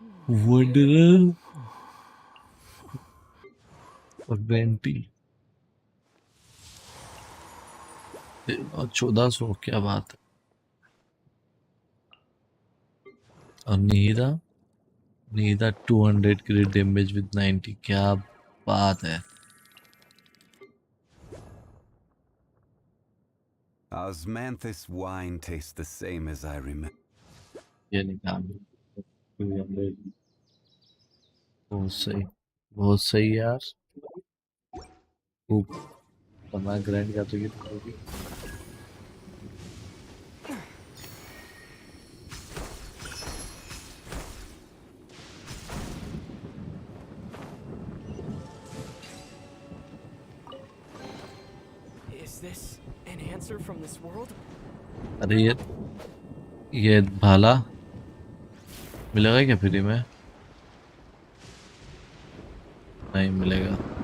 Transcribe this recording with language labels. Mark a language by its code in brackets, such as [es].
[hi] Wanderer और 1400 क्या बात है। और नीदा 200 क्रिट डैमेज विद 90 क्या बात है। [en] Osmanthus wine tastes the same as I remember. [hi] ये नहीं काम 200 बहुत सही यार। खूब बना ग्राइंड कर रही है तुम लोग भी। [en] Is this an answer from this world? [hi] अरे ये भाला मिलेगा क्या फ्री में? नहीं मिलेगा।